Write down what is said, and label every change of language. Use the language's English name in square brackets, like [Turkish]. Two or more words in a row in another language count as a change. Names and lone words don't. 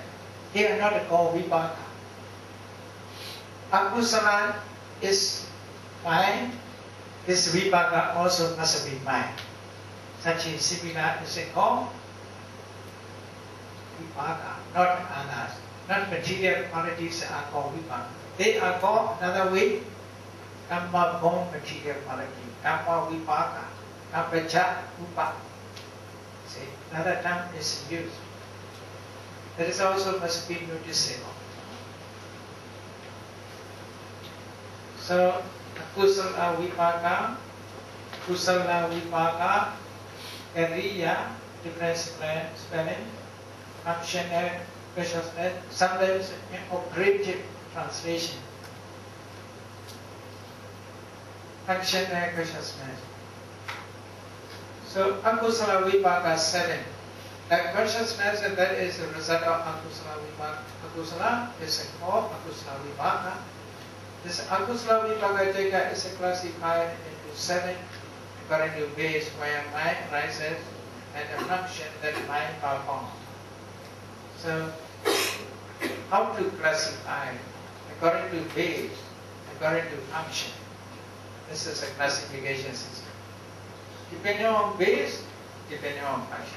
[English] They are not called vipaka. Akusala is mind, this vipaka also must be mind. Such a similar is called vipaka, not others. Not material qualities are called vipaka. They are called another way, kamma born material quality, [Pali] kamma vipaka, kamma upa. [English] See, another term is used. That is also must be noticeable. So, [Pali] kusala vipaka, kariya, [English] different spelling, functional, consciousness, sometimes in operative translation. Functional consciousness. [Pali] So, akusala vipaka 7. [English] That consciousness that is the result of [Pali] akusala vipaka. [English] Akusala is called [Pali] akusala vipaka. [English] This [Pali] akusala vipaka [English] is classified into 7 according to base where mind arises and the function that mind performs. So, how to classify according to base, according to function? This is a classification system. Depending on base, depending on function.